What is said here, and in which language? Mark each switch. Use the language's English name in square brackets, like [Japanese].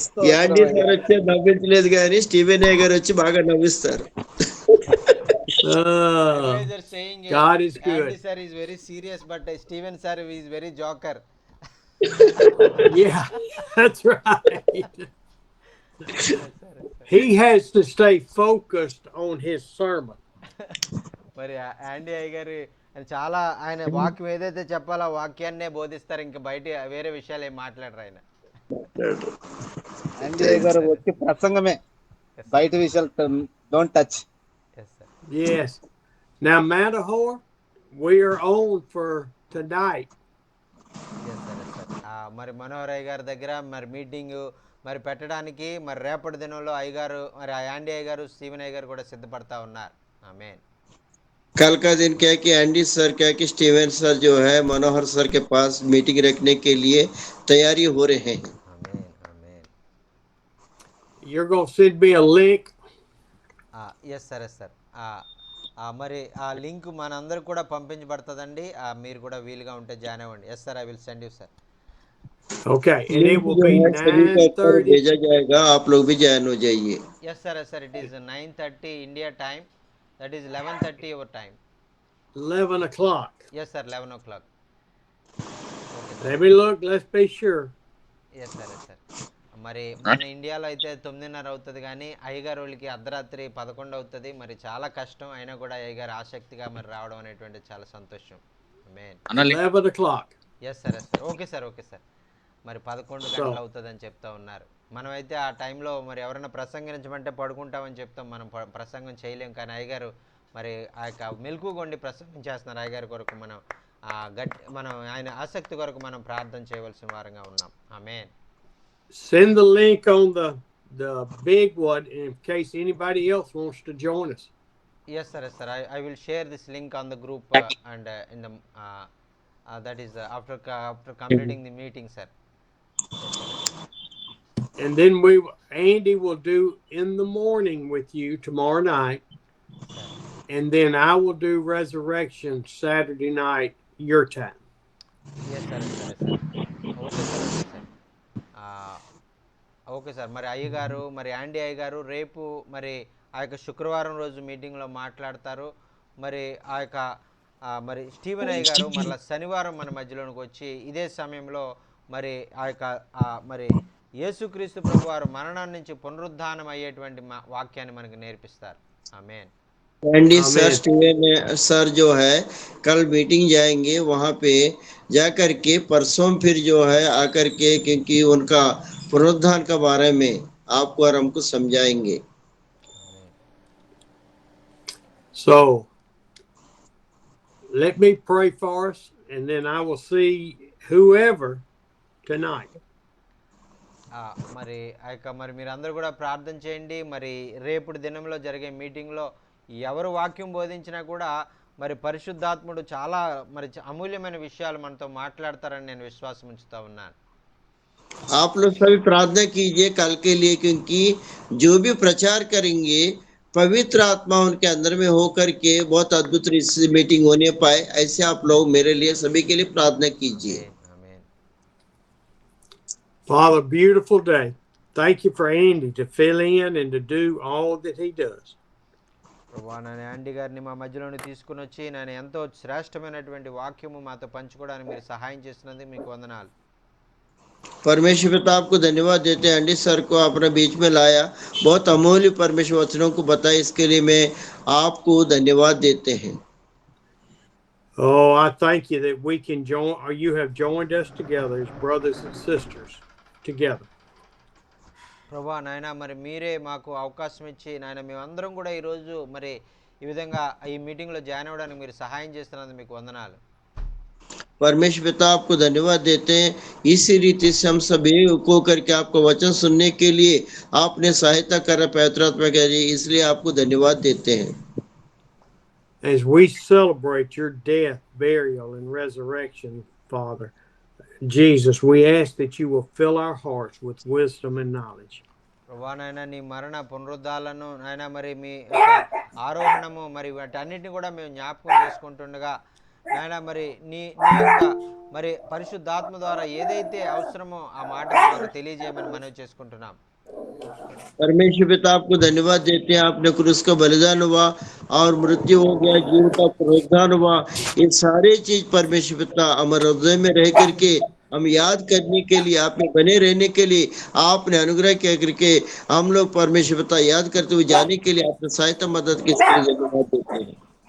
[Telugu] యాండీ sir వచ్చి నవ్వించలేదు కానీ Steven ఏ గారు వచ్చి బాగా నవ్విస్తారు. [English] Everybody are saying God is Andy good. sir is very serious, but Steven sir is very joker. Yeah, that's right. Yes, sir, yes, sir. He has to stay focused on his sermon. [Telugu] మరి యాండీ అయ్య గారు చాలా ఆయన వాక్యం ఏదైతే చెప్పాలో ఆ వాక్యాన్నే బోధిస్తారు, ఇంకా బయట వేరే విషయాలు ఏం మాట్లాడరు ఆయన. యాండీ గారు వచ్చి ప్రసంగమే, బయట విషయాలు [English] Don't touch. Yes, sir. Yes. Now, Matterhorn, we are on for tonight. Yes, sir, yes, sir. [Telugu] మరి మనోహర్ అయ్య గారి దగ్గర మరి మీటింగ్ మరి పెట్టడానికి మరి రేపటి దినంలో అయ్యగారు మరి యాండీ అయ్య గారు స్టీవెన్ అయ్య గారు కూడా సిద్ధపడతా ఉన్నారు. ఆమేన్. [Hindi] कल का दिन क्या है कि एंडी सर क्या है कि स्टीवन सर जो है मनोहर सर के पास मीटिंग रखने के लिए तैयारी हो रहे हैं. [Telugu] ఆమేన్, ఆమేన్. [English] You're going to send me a link. Yes sir, yes sir. [Telugu] మరి ఆ లింక్ మనందరూ కూడా పంపించబడుతుందండి. మీరు కూడా వీలుగా ఉంటే జాయిన్ అవ్వండి. [English] Yes sir, I will send you sir. Okay, and it will [Hindi] जो [English] be [Hindi] है सभी को ऊपर [English] 9:30. [Hindi] भेजा जाएगा, आप लोग भी ज्वाइन हो जाइए. [English] Yes sir, yes sir. It is 9:30 India time, that is 11:30 your time. 11 o'clock. Yes sir, 11 o'clock. Okay Let me look. Let's be sure. Yes sir, yes sir. [Telugu] మరి మన ఇండియాలో అయితే 9:30 అవుతుంది, కానీ అయ్యగారు వాళ్ళకి అర్ధరాత్రి 11 అవుతుంది. మరి చాలా కష్టం, అయినా కూడా అయ్యగారు ఆసక్తిగా మరి రావడం అనేటువంటి చాలా సంతోషం. ఆమేన్. [English] 11 o'clock. Yes sir, yes sir. Okay sir, okay sir. [Telugu] మరి 11 గంటలు అవుతుందని చెప్తా ఉన్నారు. మనమైతే ఆ టైంలో మరి ఎవరైనా ప్రసంగించమంటే పడుకుంటామని చెప్తాం, మనం ప్రసంగం చేయలేం. కానీ అయ్యగారు మరి ఆ యొక్క మెలకువగా ప్రసంగం చేస్తున్నారు. అయ్యగారి కొరకు మనం మనం ఆయన ఆసక్తి కొరకు మనం ప్రార్థన చేయవలసిన వారంగా ఉన్నాం. ఆమేన్. [English] Send the link on the big one in case anybody else wants to join us. Yes sir, yes sir. I will share this link on the group and in the that is after completing the meeting, sir. And then Andy will do in the morning with you tomorrow night. And then I will do resurrection Saturday night, your time. Yes sir, yes sir, yes sir. Okay sir, okay sir. [Telugu] Okay sir. మరి అయ్యగారు మరి యాండీ అయ్యగారు రేపు మరి ఆ యొక్క శుక్రవారం రోజు మీటింగ్లో మాట్లాడతారు. మరి ఆ యొక్క మరి స్టీవెన్ అయ్య గారు మళ్ళీ శనివారం మన మధ్యలోనికి వచ్చి ఇదే సమయంలో మరి ఆ యొక్క మరి యేసుక్రీస్తు ప్రభు వారు మరణం నుంచి పునరుద్ధానం అయ్యేటువంటి వాక్యాన్ని మనకు నేర్పిస్తారు. ఆమేన్. [Hindi] एंडी सर स्टीवन सर जो है कल मीटिंग जाएंगे, वहां पे जाकर के परसों फिर जो है आकर के क्योंकि उनका पुनरुत्थान के बारे में आपको और हमको समझाएंगे. [English] So let me pray for us, and then I will see whoever tonight. [Telugu] మరి ఆ యొక్క మరి మీరందరూ కూడా ప్రార్థన చేయండి. మరి రేపటి దినంలో జరిగే మీటింగ్లో ఎవరు వాక్యం బోధించినా కూడా మరి పరిశుద్ధాత్ముడు చాలా మరి అమూల్యమైన విషయాలు మనతో మాట్లాడతారని నేను విశ్వాసం ఉంచుతా ఉన్నాను. [Hindi] आप लोग सभी प्रार्थना कीजिए कल के लिए, क्योंकि जो भी प्रचार करेंगे पवित्र आत्मा उनके अंदर में होकर के बहुत अद्भुत मीटिंग होने पाए, ऐसे आप लोग मेरे लिए सभी के लिए प्रार्थना कीजिए. [English] Father, beautiful day. Thank you for Andy to fill in and to do all that he does. [Telugu] ప్రభా, నేను యాండీ గారిని మా మధ్యలోని తీసుకుని వచ్చి నేను ఎంతో శ్రేష్టమైనటువంటి వాక్యము మాతో పంచుకోవడానికి మీరు సహాయం చేసినందుకు మీకు వందనాలు. [Hindi] परमेश्वर पिता आपको धन्यवाद देते हैं, एंडी सर को अपने बीच में लाया, बहुत अमूल्य परमेश्वर वचनों को बताया, इसके लिए मैं आपको धन्यवाद देते हैं. [English] Oh, I thank you that we can join, or you have joined us together as brothers and sisters together. [Telugu] ప్రభా నాయన, మరి మీరే మాకు అవకాశం ఇచ్చి నాయన మేమందరం కూడా ఈరోజు మరి ఈ విధంగా ఈ మీటింగ్లో జాయిన్ అవ్వడానికి మీరు సహాయం చేస్తున్నందుకు మీకు వందనాలు. [Hindi] परमेश्वर पिता आपको धन्यवाद देते हैं, इसी रीति से हम सभी को करके आपका वचन सुनने के लिए आपने सहायता करा पवित्र आत्मा के जरिए, इसलिए आपको धन्यवाद देते हैं. [English] As we celebrate your death, burial, and resurrection, Father Jesus, we ask that you will fill our hearts with wisdom and knowledge. [Telugu] ప్రభా నాయన, నీ మరణ పునరుద్ధాలను నాయన మరి మీ ఆరోహణము మరి వాటన్నిటిని కూడా మేము జ్ఞాపకం చేసుకుంటుండగా నాయన మరి నీ యొక్క మరి పరిశుద్ధాత్మ ద్వారా ఏదైతే అవసరమో ఆ మాటను మాకు తెలియజేయమని మనవి చేసుకుంటున్నాం. [Hindi] परमेश्वर पिता आपको धन्यवाद देते हैं, आपने क्रूस का बलिदान हुआ और मृत्यु हो गया, जीव का पुनरुद्धान हुआ। ये सारे चीज परमेश्वर पिता हमारे हृदय में रह करके हम याद करने के लिए, आप में बने रहने के लिए आपने अनुग्रह किया करके हम लोग परमेश्वर पिता याद करते हुए जाने के लिए आपने सहायता मदद की, इसके लिए धन्यवाद देते हैं।